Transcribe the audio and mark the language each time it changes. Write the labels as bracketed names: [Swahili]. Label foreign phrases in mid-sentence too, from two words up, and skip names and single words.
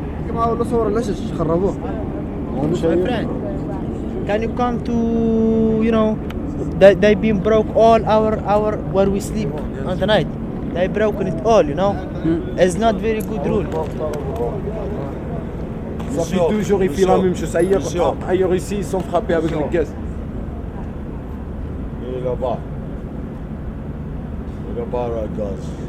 [English] My friend, can you come to, you know, they been broke all our where we sleep on the night. They broken it all, you know. It's not very good rule. [French] Depuis toujours, ils font la même chose. Ailleurs ici, ils sont frappés avec les gaz. Et là-bas. Et là-bas, la gaz.